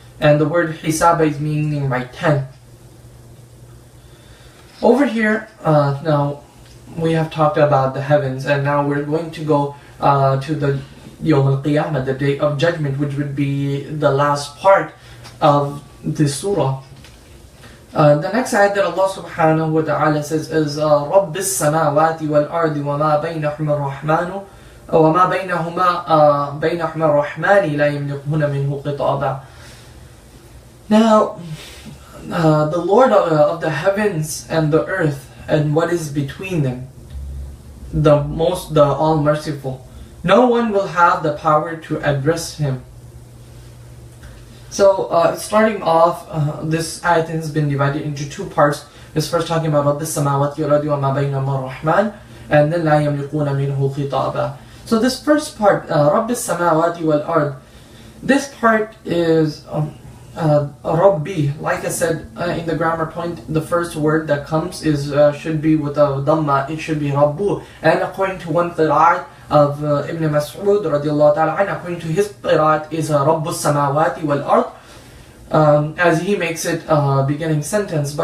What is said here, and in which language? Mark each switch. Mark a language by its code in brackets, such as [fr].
[en] And the word hisaba is meaning by 10. Over here, now we have talked about the heavens, and now we're going to go to the Yawm al-Qiyamah, the day of judgment, which would be the last part of this surah. The next ayat that Allah subhanahu wa ta'ala says is [ar] رَبِّ السَّمَاوَاتِ وَالْأَرْضِ وَمَا بَيْنَهُمَا الرَّحْمَنُ وَمَا بَيْنَهُمَا الرَّحْمَنِ لَا يَمْلِكُونَ مِنْهُ قِطَابًا. [en] Now, the Lord of the heavens and the earth and what is between them, the all-merciful, no one will have the power to address him. So starting off, this ayat has been divided into two parts. It's first talking about [ar] رَبِّ السَّمَاوَاتِ وَالْأَرْضِ وَمَا بَيْنَهُمَا الرَّحْمَنُ, [en] and then [ar] لَا يَمْلِكُونَ مِنْهُ خِطَابًا. [en] So this first part, [ar] رَبِّ السَّمَاوَاتِ وَالْأَرْضِ, [en] this part is Rabbi. Like I said in the grammar point, the first word that comes is should be with a dhamma. It should be Rabbu. And according to one qira'at of Ibn Mas'ud radiallahu ta'ala anhu, according to his qira'at is Rabbu samawati wal ard, as he makes it beginning sentence.